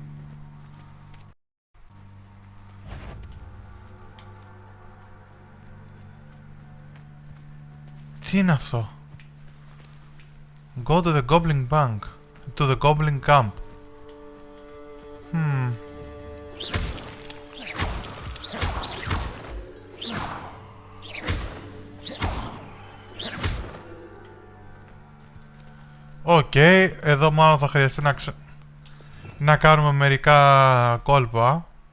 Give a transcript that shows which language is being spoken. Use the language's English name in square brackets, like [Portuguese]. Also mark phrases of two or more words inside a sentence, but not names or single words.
[Greek] Τι είναι αυτό? [English] Go to the Goblin Bank. To the Goblin Camp. [Greek] Οκ, εδώ μάλλον θα χρειαστεί να κάνουμε μερικά κόλπα.